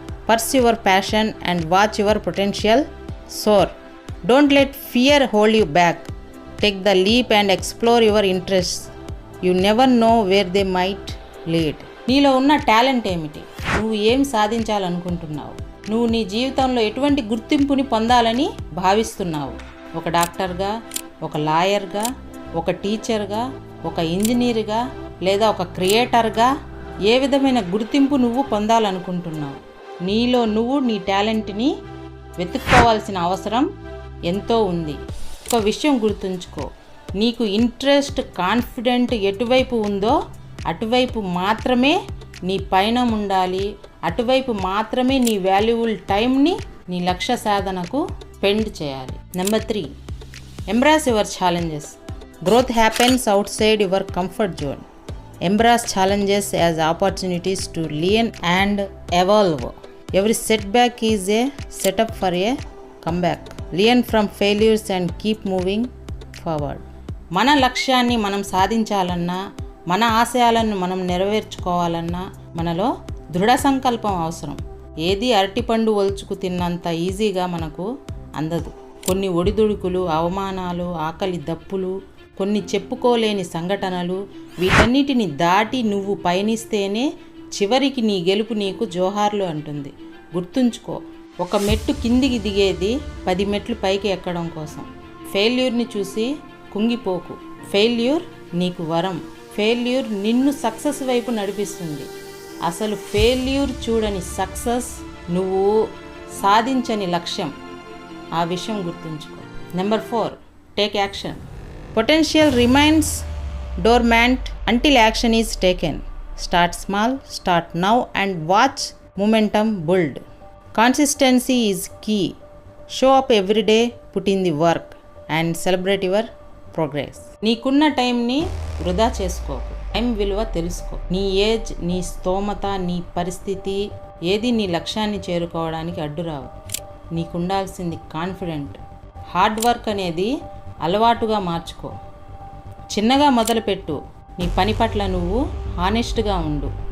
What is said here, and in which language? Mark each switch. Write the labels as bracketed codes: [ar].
[en] Pursue your passion and watch your potential soar. Don't let fear hold you back. Take the leap and explore your interests. You never know where they might lead. [te] నీలో ఉన్న talent ఏమిటి? నువ్వు ఏం సాధించాలనుకుంటున్నావు? నువ్వు నీ జీవితంలో ఎటువంటి గుర్తింపుని పొందాలని భావిస్తున్నావు? ఒక డాక్టర్గా, ఒక లాయర్గా, ఒక టీచర్గా, ఒక ఇంజనీర్గా లేదా ఒక క్రియేటర్గా ఏ విధమైన గుర్తింపు నువ్వు పొందాలనుకుంటున్నావు? నీలో నువ్వు నీ టాలెంట్ని వెతుక్కోవాల్సిన అవసరం ఎంతో ఉంది. ఒక విషయం గుర్తుంచుకో, నీకు ఇంట్రెస్ట్, కాన్ఫిడెంట్ ఎటువైపు ఉందో అటువైపు మాత్రమే నీ పయనం ఉండాలి. అటువైపు మాత్రమే నీ వాల్యుబుల్ టైంని నీ లక్ష్య సాధనకు స్పెండ్ చేయాలి. [en] Number 3, embrace your challenges. Growth happens outside your comfort zone. Embrace challenges as opportunities to learn and evolve. Every setback is a setup for a comeback. Learn from failures and keep moving forward. [te] మన లక్ష్యాన్ని మనం సాధించాలన్నా, మన ఆశయాలను మనం నెరవేర్చుకోవాలన్నా మనలో దృఢ సంకల్పం అవసరం. ఏది అరటిపండు ఒలుచుకు తిన్నంత ఈజీగా మనకు అందదు. కొన్ని ఒడిదుడుకులు, అవమానాలు, ఆకలి దప్పులు, కొన్ని చెప్పుకోలేని సంఘటనలు, వీటన్నిటిని దాటి నువ్వు పయనిస్తేనే చివరికి నీ గెలుపు నీకు జోహార్లు అంటుంది. గుర్తుంచుకో, ఒక మెట్టు కిందికి దిగేది 10 మెట్లు పైకి ఎక్కడం కోసం. ఫెయిల్యూర్ని చూసి కుంగిపోకు. ఫెయిల్యూర్ నీకు వరం. ఫెయిల్యూర్ నిన్ను సక్సెస్ వైపు నడిపిస్తుంది. అసలు ఫెయిల్యూర్ చూడని సక్సెస్ నువ్వు సాధించని లక్ష్యం. ఆ విషయం గుర్తుంచుకో. Number 4, [en] Take action. Potential remains dormant until action is taken. Start small, start now and watch momentum build. Consistency is key. Show up every day, put in the work and celebrate your progress. [te] నీకున్న టైంని వృధా చేసుకోకు. Time విలువ తెలుసుకో. నీ age, నీ స్తోమత, నీ పరిస్థితి ఏది నీ లక్ష్యాన్ని చేరుకోవడానికి అడ్డురావు. నీకుండాల్సింది కాన్ఫిడెంట్. హార్డ్ వర్క్ అనేది అలవాటుగా మార్చుకో. చిన్నగా మొదలుపెట్టు. నీ పని పట్ల నువ్వు హానెస్ట్గా ఉండు.